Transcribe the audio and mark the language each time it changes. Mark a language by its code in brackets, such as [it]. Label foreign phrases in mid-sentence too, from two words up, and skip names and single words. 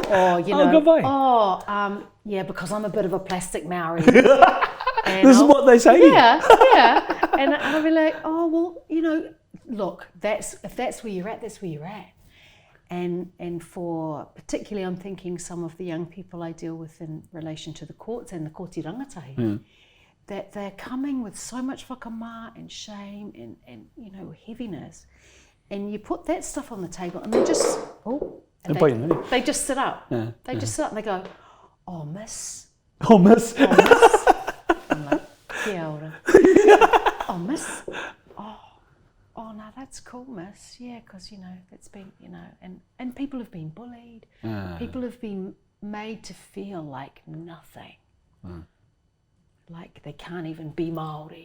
[en] Or, you know, yeah, because I'm a bit of a plastic Maori. This is what they say. Yeah. And I'll be like, oh, well, you know, look, if that's where you're at, that's where you're at. And for particularly, I'm thinking some of the young people I deal with in relation to the courts and the [mi] kōti rangatahi, [en] that they're coming with so much whakamā and shame and you know, heaviness. And you put that stuff on the table and they just, they just sit up. Yeah. They just sit up and they go, oh, miss. Oh, miss. Oh, miss. I'm like, [mi] kia ora. [en] Oh, miss. Oh, no, that's cool, miss. Yeah, because, you know, that's been, you know, and people have been bullied. People have been made to feel like nothing. Like they can't even be Māori.